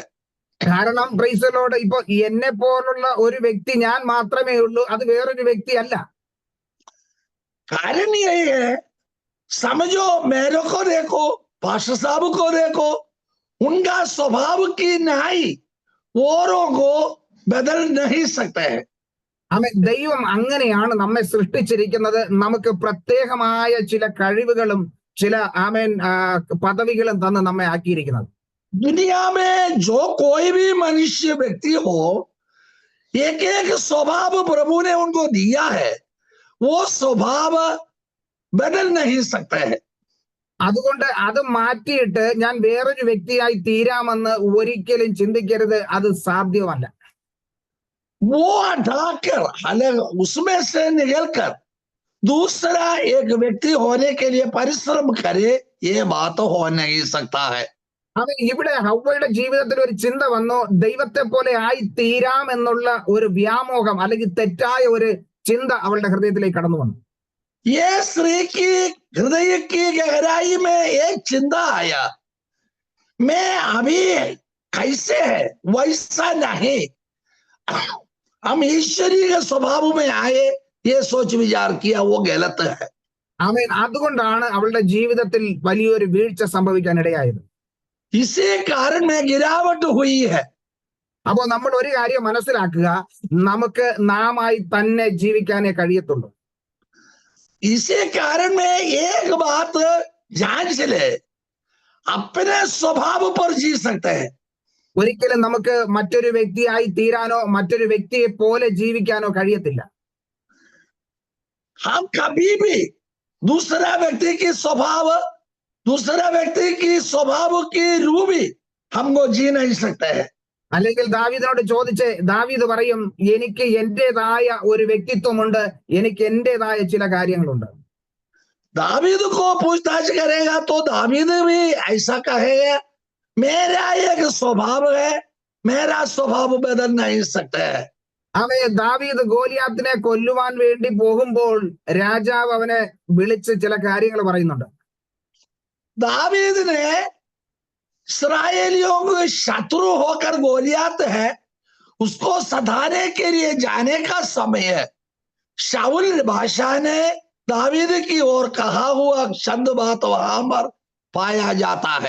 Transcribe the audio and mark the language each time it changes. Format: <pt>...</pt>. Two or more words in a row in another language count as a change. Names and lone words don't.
<ml>കാരണം</ml> <en>Praise the Lord,</en> <ml>ഇപ്പൊ എന്നെ പോലുള്ള ഒരു വ്യക്തി ഞാൻ മാത്രമേ ഉള്ളൂ, അത് വേറൊരു വ്യക്തി അല്ല.</ml> <hi>कारण यही है, समझो मेरे को देखो, पास्टर साहब को देखो, उनका स्वभाव की न्याय औरों को बदल नहीं सकते हैं।</hi> <ml>ആമേൻ. ദൈവം അങ്ങനെയാണ് നമ്മെ സൃഷ്ടിച്ചിരിക്കുന്നത്. നമുക്ക് പ്രത്യേകമായ ചില കഴിവുകളും ചില പദവികളും തന്ന് നമ്മെ ആക്കിയിരിക്കുന്നത്.</ml> <hi>दुनिया में जो कोई भी मनुष्य व्यक्ति हो, एक एक स्वभाव प्रभु ने उनको दिया है, वो स्वभाव बदल नहीं सकते हैं।</hi> <ml>അതുകൊണ്ട് അത് മാറ്റിയിട്ട് ഞാൻ വേറൊരു വ്യക്തിയായി തീരാമെന്ന് ഒരിക്കലും ചിന്തിക്കരുത്. അത് സാധ്യമല്ല.</ml> <hi>वो हटाकर अलग उसमें से निकलकर दूसरा एक व्यक्ति होने के लिए परिश्रम करे, ये बात हो नहीं सकता है।</hi> <ml>അവൻ ഇവിടെ ഹവ്വയുടെ ജീവിതത്തിൽ ഒരു ചിന്ത വന്നു, ദൈവത്തെ പോലെ ആയി തീരാം എന്നുള്ള ഒരു വ്യാമോഹം അല്ലെങ്കിൽ തെറ്റായ ഒരു ചിന്ത അവളുടെ ഹൃദയത്തിലേക്ക് കടന്നു വന്നു.</ml> <hi>ये स्त्री की हृदय की गहराई में एक चिंता आया, मैं अभी कैसे है वैसा नहीं, हम ईश्वरीय स्वभाव में आए, ये सोच विचार किया, वो गलत है।</hi> <ml>ആമേൻ. അതുകൊണ്ടാണ് അവളുടെ ജീവിതത്തിൽ വലിയൊരു വീഴ്ച സംഭവിക്കാൻ ഇടയായത്.</ml> <hi>इसी कारण में गिरावट हुई है।</hi> <ml>അപ്പോൾ നമ്മൾ ഒരു കാര്യം മനസ്സിലാക്കുക, നമുക്ക് നാമായി തന്നെ ജീവിക്കാനേ കഴിയത്തുള്ളൂ.</ml> <hi>इसी कारण में एक बात जांच ले, अपने स्वभाव पर जी सकते हैं।</hi> <ml>ഒരിക്കലും നമുക്ക് മറ്റൊരു വ്യക്തിയായി തീരാനോ മറ്റൊരു വ്യക്തിയെ പോലെ ജീവിക്കാനോ കഴിയത്തില്ല.</ml> <hi>हम कभी भी दूसरा व्यक्ति की स्वभाव की रूबी हमको जी नहीं सकते हैं।</hi> <ml>അല്ലെങ്കിൽ ദാവീദിനോട് ചോദിച്ച് ദാവീദ് പറയും, എനിക്ക് എന്റേതായ ഒരു വ്യക്തിത്വമുണ്ട്, എനിക്ക് എന്റേതായ ചില കാര്യങ്ങളുണ്ട്.</ml> <hi>दावीद को पूछताछ करेगा तो दावीद भी ऐसा कहेगा, मेरा एक स्वभाव है, मेरा स्वभाव बदल नहीं सकता है।</hi> <ml>അവയെ ദാവീദ് ഗോലിയാത്തിനെ കൊല്ലുവാൻ വേണ്ടി പോകുമ്പോൾ രാജാവ് അവനെ വിളിച്ച് ചില കാര്യങ്ങൾ പറയുന്നുണ്ട്.</ml> <hi>दावीद ने इस्राएलियों को शत्रु होकर गोलियात है, उसको सधाने के लिए जाने का समय है। शाऊल बादशाह ने दावीद की ओर कहा हुआ चंद बात वहां पर पाया जाता है।</hi>